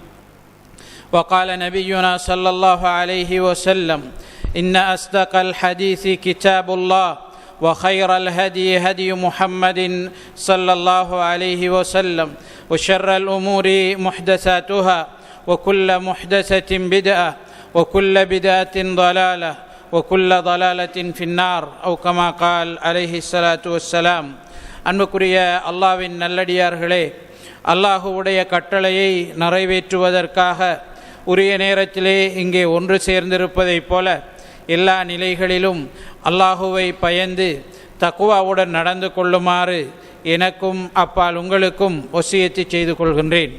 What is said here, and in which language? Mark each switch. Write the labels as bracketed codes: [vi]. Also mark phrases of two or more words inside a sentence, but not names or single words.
[ar] وقال نبينا صلى الله عليه وسلم إن أصدق الحديث كتاب الله وخير الهدي هدي محمد صلى الله عليه وسلم وشر الأمور محدثاتها وكل محدثة بدعة وكل بدعة ضلالة وكل ضلالة في النار أو كما قال عليه الصلاة والسلام. [ta] அன்புக்குரிய அல்லாஹ்வின் நல்லடியார்களே, அல்லாஹ்வுடைய கட்டளையை நிறைவேற்றுவதற்காக உரிய நேரத்திலே இங்கே ஒன்று சேர்ந்திருப்பதைப் போல எல்லா நிலைகளிலும் அல்லாஹுவை பயந்து தக்வாவுடன் நடந்து கொள்ளுமாறு எனக்கும் அப்பால் உங்களுக்கும் வசியத்து செய்து கொள்கின்றேன்.